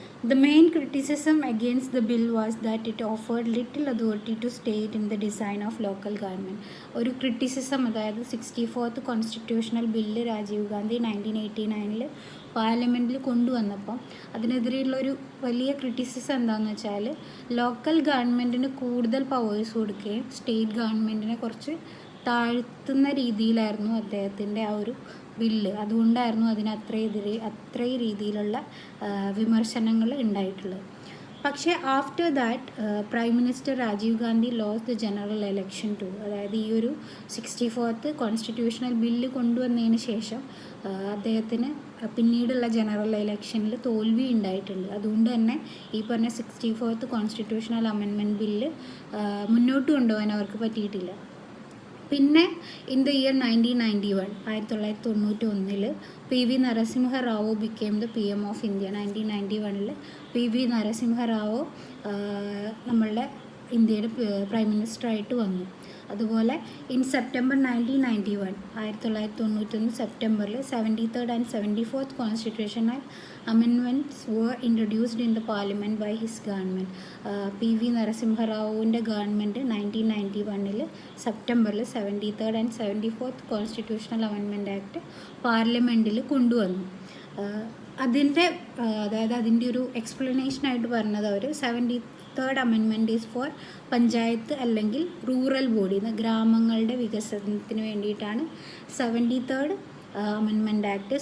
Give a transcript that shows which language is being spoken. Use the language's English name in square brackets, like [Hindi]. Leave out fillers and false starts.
[English] The main criticism against the bill was that it offered little authority to state in the design of local government. [Malayalam] ഒരു criticism അതായത് 64th constitutional bill Rajeev Gandhi 1989 പാർലമെൻറ്റിൽ കൊണ്ടുവന്നപ്പോൾ അതിനെതിരെയുള്ളൊരു വലിയ criticism എന്താണെന്ന് വെച്ചാൽ local ഗവൺമെൻറ്റിന് കൂടുതൽ പവേഴ്സ് കൊടുക്കുകയും സ്റ്റേറ്റ് ഗവൺമെൻറ്റിനെ കുറച്ച് താഴ്ത്തുന്ന രീതിയിലായിരുന്നു അദ്ദേഹത്തിൻ്റെ ആ ഒരു ബില്ല്. അതുകൊണ്ടായിരുന്നു അതിന് അത്രയും രീതിയിലുള്ള വിമർശനങ്ങൾ ഉണ്ടായിട്ടുള്ളത്. പക്ഷേ [English] After that prime minister Rajiv Gandhi loss the general election too. [Malayalam] അതായത് ഈ ഒരു 64th കോൺസ്റ്റിറ്റ്യൂഷണൽ ബില്ല് കൊണ്ടുവന്നതിന് ശേഷം അദ്ദേഹത്തിന് പിന്നീടുള്ള ജനറൽ ഇലക്ഷനിൽ തോൽവി ഉണ്ടായിട്ടുണ്ട്. അതുകൊണ്ട് തന്നെ ഈ പറഞ്ഞ 64th കോൺസ്റ്റിറ്റ്യൂഷണൽ അമെൻമെൻറ്റ് ബില്ല് മുന്നോട്ട് കൊണ്ടുപോകാൻ അവർക്ക് പറ്റിയിട്ടില്ല. പിന്നെ [English] In the year 1991 PV Narasimha Rao became the PM of India. [Malayalam] 1991 PV Narasimha Rao നമ്മളുടെ ഇന്ത്യയുടെ പ്രൈം മിനിസ്റ്ററായിട്ട് വന്നു. അതുപോലെ [English] In September 1991 സെപ്റ്റംബറിൽ 73rd and 74th constitutional amendments were introduced in the parliament by his government. [Malayalam] PV Narasimha റാവുവിൻ്റെ government 1991 സെപ്റ്റംബറിൽ 73rd and 74th constitutional amendment act പാർലമെൻറ്റിൽ കൊണ്ടുവന്നു. അതായത് അതിൻ്റെ ഒരു എക്സ്പ്ലനേഷനായിട്ട് പറഞ്ഞത് അവർ [English] third amendment is for panchayat [Malayalam] അല്ലെങ്കിൽ റൂറൽ ബോഡി, ഗ്രാമങ്ങളുടെ വികസനത്തിന് വേണ്ടിയിട്ടാണ് 73rd അമെൻമെൻറ്റ് ആക്ട്.